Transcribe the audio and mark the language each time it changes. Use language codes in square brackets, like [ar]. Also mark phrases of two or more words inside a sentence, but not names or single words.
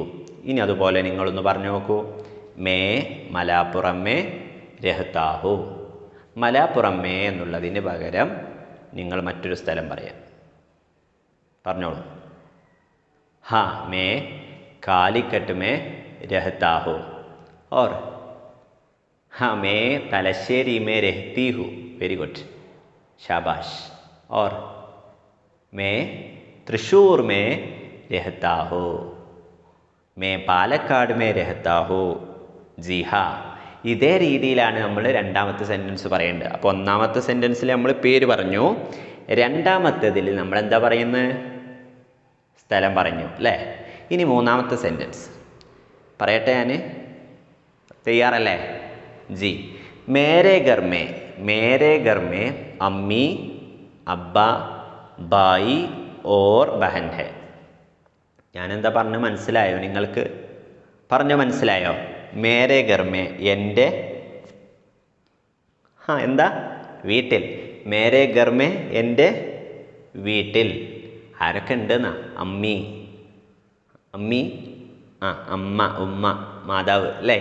[ml] ഇനി അതുപോലെ നിങ്ങളൊന്ന് പറഞ്ഞു നോക്കൂ. [hi] मैं मलप्पुरम में रहता हूँ. [ml] മലാപ്പുറമേ എന്നുള്ളതിന് പകരം നിങ്ങൾ മറ്റൊരു സ്ഥലം പറയാം. [hi] പറഞ്ഞോളൂ. हाँ मैं कालीकट में रहता हूँ. ഓർ हाँ मैं तलश्ശേരി में रहती हूँ. [en] very good, शाबाश. [hi] और मैं तृश्शूर में रहता हूँ. मैं പാലക്കാട് में रहता हूँ. जी हाँ. [ml] ഇതേ രീതിയിലാണ് നമ്മൾ രണ്ടാമത്തെ സെൻറ്റൻസ് പറയേണ്ടത്. അപ്പോൾ ഒന്നാമത്തെ സെൻറ്റൻസിൽ നമ്മൾ പേര് പറഞ്ഞു, രണ്ടാമത്തേതിൽ നമ്മൾ എന്താ പറയുന്നത്? സ്ഥലം പറഞ്ഞു അല്ലേ? ഇനി മൂന്നാമത്തെ സെൻറ്റൻസ് പറയട്ടെ ഞാൻ. തയ്യാറല്ലേ? [hi] जी मेरे घर में अम्मी अब्बा भाई और बहन है. [ml] ഞാനെന്താ പറഞ്ഞു മനസ്സിലായോ നിങ്ങൾക്ക്? പറഞ്ഞു മനസ്സിലായോ? [hi] मेरे घर में [ml] എൻ്റെ എന്താ വീട്ടിൽ. [hi] मेरे घर में [ml] എൻ്റെ വീട്ടിൽ ആരൊക്കെ ഉണ്ടെന്നാ? അമ്മി അമ്മ ഉമ്മ മാതാവ് അല്ലേ?